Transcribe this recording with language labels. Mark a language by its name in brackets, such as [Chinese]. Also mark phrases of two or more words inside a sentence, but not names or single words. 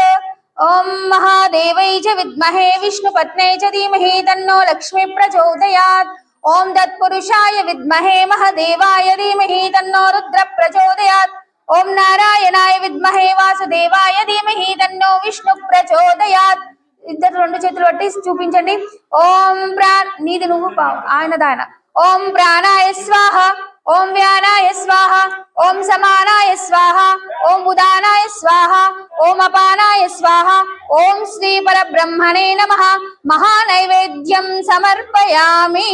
[Sanskrit] ओम महादेवै च विद्महे विष्णुपत्न्यै च धीमहि तन्नो लक्ष्मी प्रचोदयात्। ओम तत्पुरुषाय विद्महे महादेवाय धीमहि तन्नो रुद्र प्रचोदयात्। ओम नारायणाय विद्महे वासुदेवाय धीमहि तन्नो विष्णु प्रचोदयात्। [Telugu] ఇద్దరు రెండు చేతులు పట్టి చూపించండి. ఓం నీది నువ్వు ఆయనదాయన. [Sanskrit] ఓం ప్రాణాయ స్వాహ, ఓం వ్యానాయ స్వాహ, ఓం సమానాయ స్వాహ, ఓం ఉదానాయ స్వాహ, ఓం అపానాయ స్వాహ. ఓం శ్రీ పరబ్రహ్మణే నమః. మహానైవేద్యం సమర్పయామి.